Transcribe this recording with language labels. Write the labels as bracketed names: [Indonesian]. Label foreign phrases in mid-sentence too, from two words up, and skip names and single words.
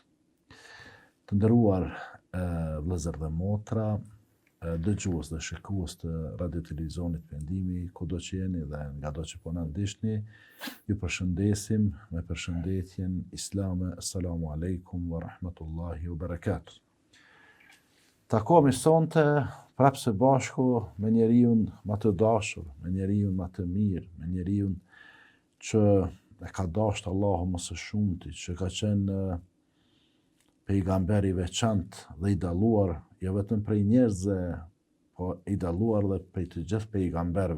[Albanian] Të nderuar vëllezër dhe motra, dëgjues dhe shikues të radio televizionit Pendimi, kudo që jeni dhe nga do që po na ndiqni, ju përshëndesim me përshëndetjen islame. [Arabic] السلام عليكم ورحمة الله وبركاته. [Albanian] Takohemi sonte prapë së bashku me njeriu më të dashur, me njeriu më të mirë, me njeriu që e ka dashur Allahu më së shumti, që ka qenë pejgamber i veçantë dhe i dalluar, jo vetëm prej njerëzve, po i dalluar dhe prej të gjithë pejgamberve.